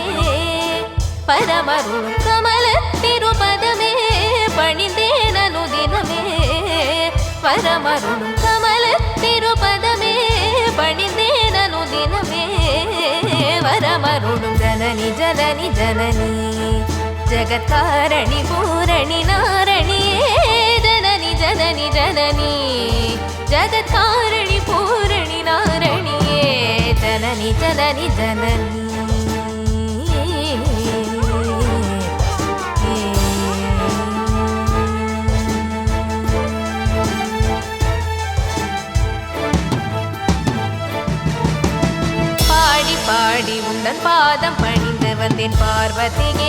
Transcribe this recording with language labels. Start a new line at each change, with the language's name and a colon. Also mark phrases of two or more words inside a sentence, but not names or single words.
Tamil: வரமருளும் கமலத்திருபதமே பணிந்தேன் அனுதினமே வரமருளும் கமலத்திருபதமே பணிந்தேன் அனுதினமே வரமருளும் ஜனனி ஜனனி ஜனனி
Sanskrit: जगत्कारणि पूरणि नारणिये जननी जननी
Tamil: जननी जगत्कारणि पूरणि नारणिये जननी जननी जननी பாடி பாடி உந்தன் பாதம் பணிந்து வந்தேன் பார்வதியே